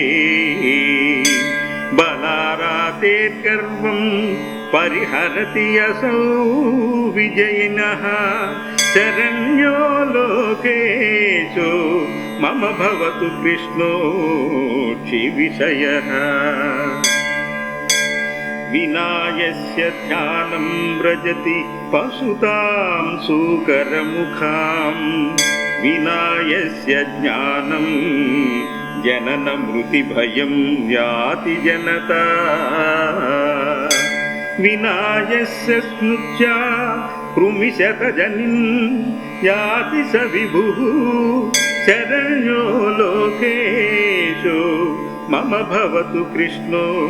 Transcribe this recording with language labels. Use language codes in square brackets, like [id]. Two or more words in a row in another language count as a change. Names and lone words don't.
[sa] बलारातेर्गर्वं परिहरति असौ विजयिनः शरण्यो लोकेषु मम भवतु कृष्णोक्षिविषयः। विनायस्य ध्यानं व्रजति पशुतां सूकरमुखां विनायस्य ज्ञानं జనన మృతి భయం యాతి జనతా వినాయస్య స్మృత్యా కృమిశతజనిన్ యాతి స విభుః శరణ్యో లోకేషు మమ భవతు కృష్ణో